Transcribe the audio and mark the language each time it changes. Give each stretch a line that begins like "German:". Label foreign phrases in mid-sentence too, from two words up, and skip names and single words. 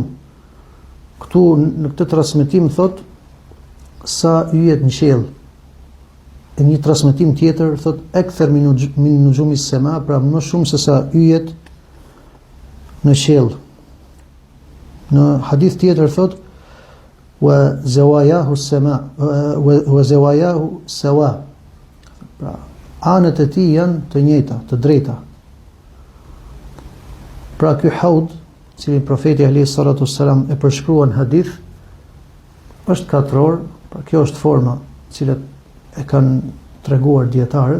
Albanian: Këtu në këtë transmetim thot sa yjet në qiell. E një transmetim tjetër thot
Arabic: أكثر من نجوم السماء,
Albanian: pra më shumë se sa yjet në qiell. Në hadith tjetër thot
Arabic: وزواياه سماء وزواياه سواء.
Albanian: Pra anët e tij janë të njëjta, të drejta. Pra ky haud, cilin profeti
Arabic: عليه الصلاة والسلام
Albanian: e përshkruan hadith, është katror. Pra kjo është forma cilat e kanë treguar dietarët.